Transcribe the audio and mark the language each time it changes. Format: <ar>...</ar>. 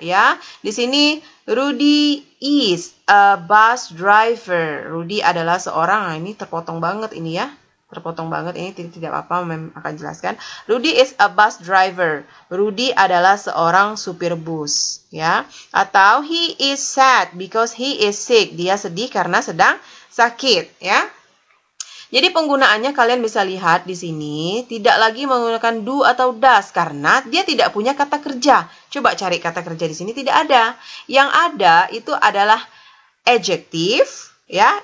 <id>Ya, di sini</id> <en>Rudy is a bus driver.</en> <id>Rudy adalah seorang, nah ini terpotong banget ini ya. Terpotong banget, ini tidak apa-apa, Mem akan jelaskan.</id> <en>Rudy is a bus driver.</en> <id>Rudy adalah seorang supir bus, ya. Atau</id> <en>he is sad because he is sick.</en> <id>Dia sedih karena sedang sakit, ya. Jadi penggunaannya kalian bisa lihat di sini tidak lagi menggunakan do atau does karena dia tidak punya kata kerja. Coba cari kata kerja di sini, tidak ada. Yang ada itu adalah adjective, ya.</id>